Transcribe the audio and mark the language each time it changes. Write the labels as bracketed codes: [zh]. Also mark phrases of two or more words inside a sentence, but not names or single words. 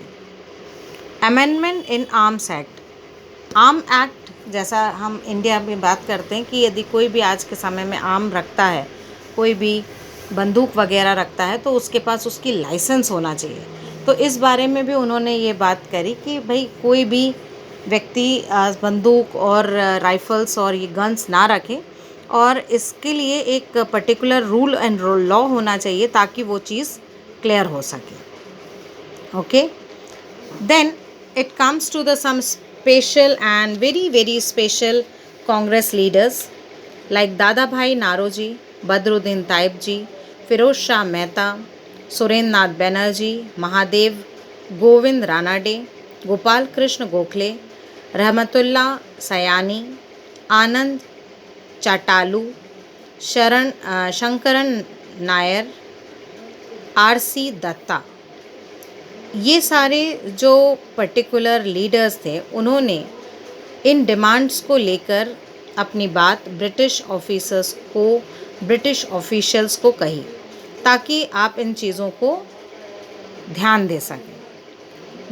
[en] amendment in Arms Act. Arm Act, [hi] जैसा हम इंडिया में बात करते हैं कि यदि कोई भी आज के समय में आर्म रखता है, कोई भी बंदूक वगैरह रखता है तो उसके पास उसकी लाइसेंस होना चाहिए। तो इस बारे में भी उन्होंने ये बात करी कि भाई कोई भी व्यक्ति बंदूक और राइफ़ल्स और ये गन्स ना रखे, और इसके लिए एक [en] particular rule and law [hi] होना चाहिए ताकि वो चीज़ क्लियर हो सके। [en] okay, then it comes to the some special and very special Congress leaders like Dada Bhai Naroji, Badruddin Taib ji, Firoz Shah Mehta, Surendra Nath Banerjee, Mahadev Govind Ranade, Gopal Krishna Gokhale, Rahmatullah Sayani, Anand Chatalu, Shankaran Nair, R.C. Datta, [hi] ये सारे जो [en] particular leaders [hi] थे उन्होंने इन डिमांड्स को लेकर अपनी बात [en] British officials [hi] को कही ताकि आप इन चीज़ों को ध्यान दे सकें।